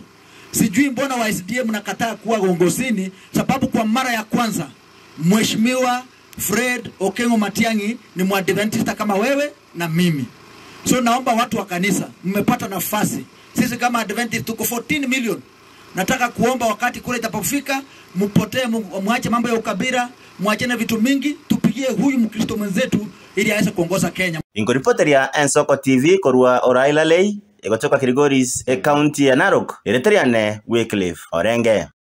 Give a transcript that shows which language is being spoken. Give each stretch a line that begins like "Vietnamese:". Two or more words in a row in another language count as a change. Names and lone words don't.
Swahili: Sijui mbona wa SDM nakataa kuwa uongozini sababu kwa mara ya kwanza Mheshimiwa Fred Okengo Matiang'i ni Mwadventista kama wewe na mimi. So naomba watu wa kanisa mmepata nafasi. Sisi kama Adventist tuko 14 million. Nataka kuomba wakati kule itapofika mpotee muache mambo ya ukabila, muachane vitu mingi, tupigie huyu Mkristo mwenzetu ili aweze kuongoza Kenya.
Gusii: Ingoripoteri ya Ensoko TV korwa Olailalei egotoka Kirigoris county ya Narok ereteriane Wycliffe Orenge.